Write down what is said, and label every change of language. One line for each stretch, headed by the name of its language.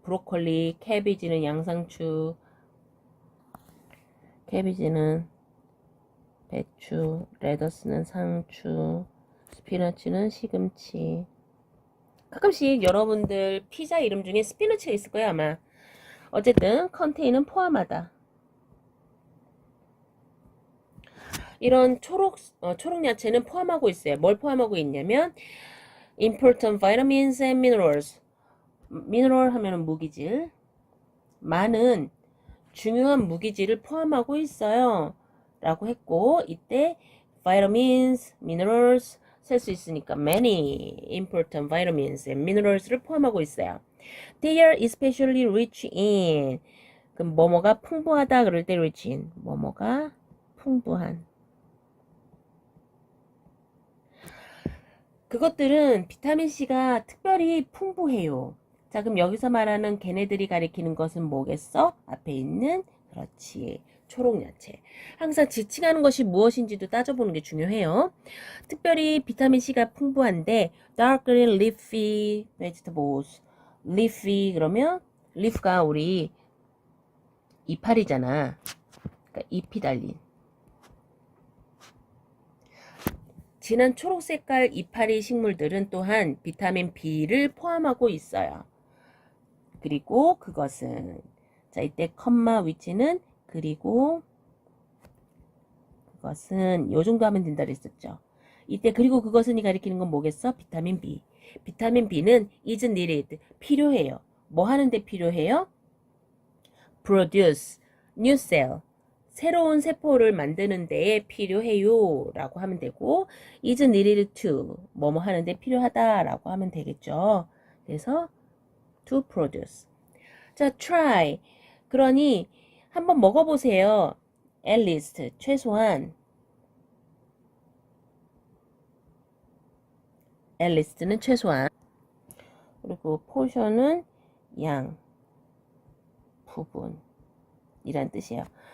Korean: 브로콜리, 캐비지는 양상추, 캐비지는 배추, 레터스는 상추, 스피너치는 시금치. 가끔씩 여러분들 피자 이름 중에 스피너치가 있을 거예요, 아마. 어쨌든 컨테이는 포함하다. 이런 초록 야채는 포함하고 있어요. 뭘 포함하고 있냐면
English: important vitamins and minerals.
Korean: 미네랄 하면은 무기질. 많은 중요한 무기질을 포함하고 있어요. 라고 했고 이때 vitamins, minerals 쓸 수 있으니까
English: many important vitamins and minerals
Korean: 를 포함하고 있어요.
English: They are especially rich in.
Korean: 그럼 뭐뭐가 풍부하다 그럴 때 rich in. 뭐뭐가 풍부한. 그것들은 비타민C가 특별히 풍부해요. 자, 그럼 여기서 말하는 걔네들이 가리키는 것은 뭐겠어? 앞에 있는 그렇지. 초록야채. 항상 지칭하는 것이 무엇인지도 따져보는 게 중요해요. 특별히 비타민C가 풍부한데
English: dark green leafy vegetables.
Korean: leafy 그러면 leaf가 우리 이파리잖아. 그러니까 잎이 달린. 진한 초록 색깔 이파리 식물들은 또한 비타민 B를 포함하고 있어요. 그리고 그것은 자, 이때 컴마 위치는 그리고 그것은 요 정도 하면 된다 그랬었죠. 이때 그리고 그것은이 가리키는 건 뭐겠어? 비타민 B. 비타민 B는
English: is needed.
Korean: 필요해요. 뭐 하는데 필요해요?
English: produce new cell.
Korean: 새로운 세포를 만드는 데에 필요해요 라고 하면 되고 is needed to 뭐뭐 하는데 필요하다 라고 하면 되겠죠. 그래서 to produce. 자, try. 그러니 한번 먹어보세요. at least 최소한 at least는 최소한 그리고 portion은 양 부분이란 뜻이에요.